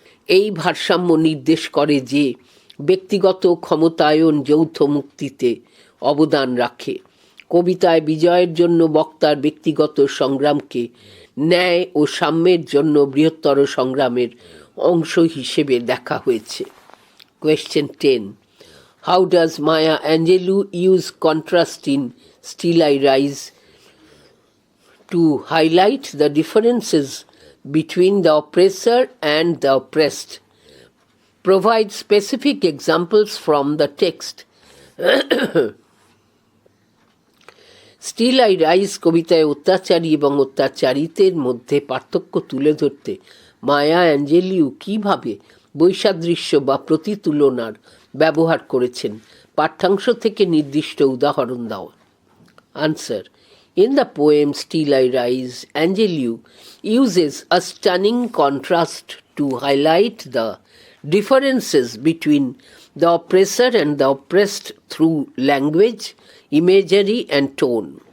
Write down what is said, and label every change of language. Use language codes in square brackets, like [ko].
[bn] এই ভারসাম্য নির্দেশ করে যে ব্যক্তিগত ক্ষমতায়ন যৌথ মুক্তিতে অবদান রাখে। কবিতায় বিজয়ের জন্য বক্তার ব্যক্তিগত সংগ্রামকে ন্যায় ও সাম্যের জন্য বৃহত্তর সংগ্রামের অংশ হিসেবে দেখা হয়েছে। [en] Question 10. How does Maya Angelou use contrast in Still I Rise to highlight the differences between the oppressor and the oppressed? Provide specific examples from the text. [bn] Still I rise কবিতায় অত্যাচারী এবং অত্যাচারিতের মধ্যে পার্থক্য তুলে ধরতে মায়া অ্যাঞ্জেলিউ কীভাবে বৈসাদৃশ্য বা প্রতিতুলনার ব্যবহার করেছেন, পাঠ্যাংশ থেকে নির্দিষ্ট উদাহরণ দাও। [en] Answer: In the poem Still I Rise, Angelou uses a stunning contrast to highlight the differences between the oppressor and the oppressed through language, imagery and tone.